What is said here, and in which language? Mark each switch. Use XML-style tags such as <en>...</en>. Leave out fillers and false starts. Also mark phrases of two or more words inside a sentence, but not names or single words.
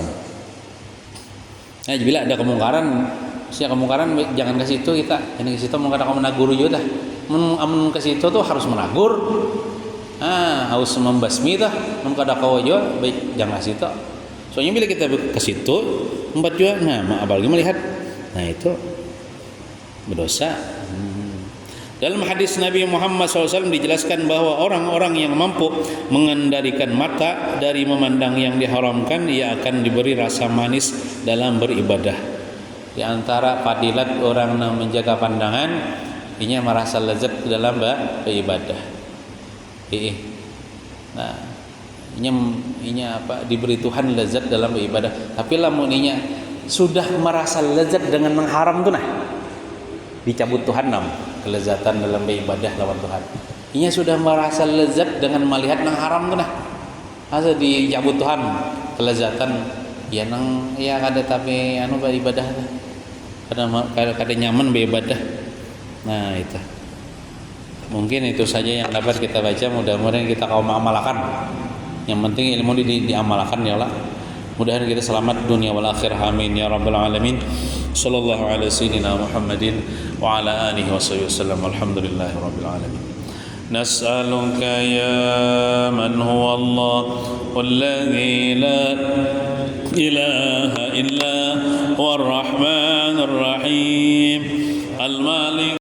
<id>Nah, bila ada kemungkaran, jangan ke situ kita.</id> <bjn>Jangan ke situ, mun kada kau menagur jua dah. Mun ke situ tuh harus menagur.</bjn> <id>Harus membasmi dah.</id> <bjn>Mun kada kau jua baik jangan ke situ.</bjn> <id>Soalnya bila kita ke situ empat juga, nah apalagi melihat, nah itu berdosa. Dalam hadis Nabi Muhammad SAW dijelaskan bahwa orang-orang yang mampu mengendalikan mata dari memandang yang diharamkan, ia akan diberi rasa manis dalam beribadah. Di antara fadilat orang yang menjaga pandangan, ia merasa lezat dalam beribadah.</id> <bjn>Nah, inya apa, diberi Tuhan lezat dalam beribadah. Tapi lamun inya sudah merasa lezat dengan mengharam tuh, nah dicabut Tuhan kelezatan dalam beribadah lawan Tuhan. Inya sudah merasa lezat dengan melihat nang haram tuh, nah asa dicabut Tuhan kelezatan ya nang ya kada tapi beribadah kada nyaman beribadah.</bjn> <id>Nah itu mungkin itu saja yang dapat kita baca. Mudah-mudahan kita kaum mengamalkan. Yang penting ilmu diamalkan</id> <ar>يا الله.</ar> <id>Mudah-mudahan kita selamat dunia</id> <ar>والآخرة, آمين يا رب العالمين. صلى الله على سيدنا محمد وعلى آله وصحبه وسلم. الحمد لله رب العالمين. نسألك يا من هو الله والذي لا إله إلا هو الرحمن الرحيم الملك</ar>